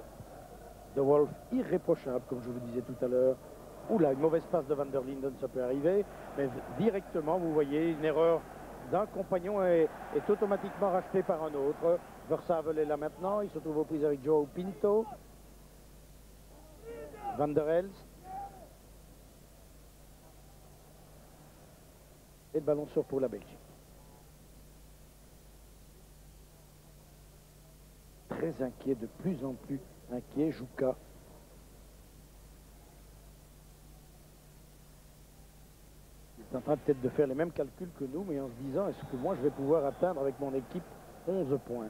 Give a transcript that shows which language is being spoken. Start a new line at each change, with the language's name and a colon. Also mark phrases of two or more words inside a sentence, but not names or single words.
French: De Wolf irréprochable, comme je vous disais tout à l'heure. Oula, une mauvaise passe de Van der Linden, ça peut arriver. Mais directement, vous voyez, une erreur d'un compagnon est automatiquement rachetée par un autre. Versavel est là maintenant, il se trouve aux prises avec Joao Pinto. Van der Elst. Et le ballon sort pour la Belgique. Très inquiet, de plus en plus inquiet, Jouka. Il est en train peut-être de faire les mêmes calculs que nous, mais en se disant, est-ce que moi je vais pouvoir atteindre avec mon équipe 11 points?